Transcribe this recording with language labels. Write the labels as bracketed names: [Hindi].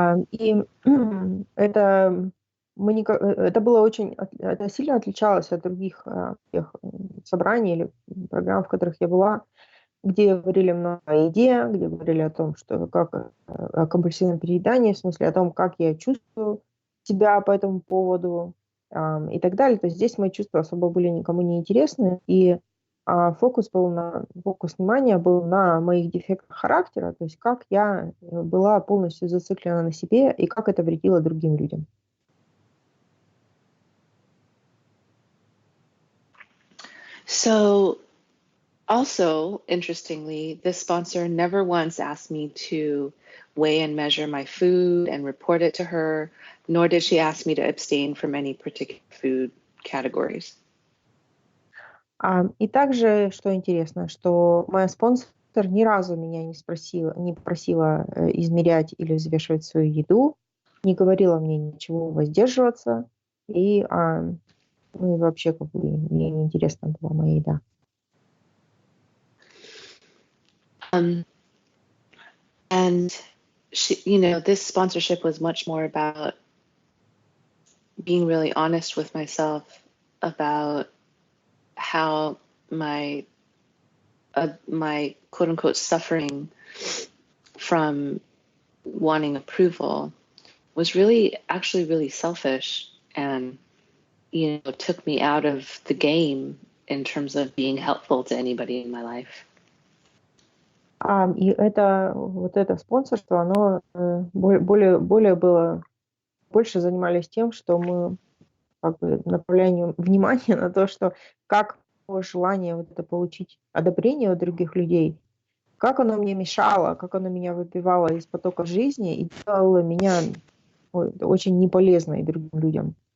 [Russian] И это было очень, это сильно отличалось от других тех собраний или программ, в которых я была, где говорили много о еде, где говорили о том, что как о компульсивном переедании, в смысле о том, как я чувствую себя по этому поводу и так далее. То есть здесь мои чувства особо были никому не интересны, и фокус внимания был на моих дефектах характера, то есть как я была полностью зациклена на себе и как это вредило другим людям. [English] So, also, interestingly, this sponsor never once asked me to weigh and measure my food and report it to her, nor did she ask me to abstain from any particular food categories. [Russian] И также, что интересно, что моя спонсор ни разу меня не попросила измерять или взвешивать свою еду, не говорила мне ничего воздерживаться, и вообще как бы мне неинтересна была моя еда. [English] And she, this sponsorship was much more about being really honest with myself about how my quote unquote suffering from wanting approval was actually really selfish, and took me out of the game in terms of being helpful to anybody in my life. [Russian] И это спонсорство, оно более было, больше занимались тем, что мы как бы направляем внимание на то, что как желание вот это получить одобрение у других людей, как оно мне мешало, как оно меня выбивало из потока жизни и делало меня очень неполезной другим людям.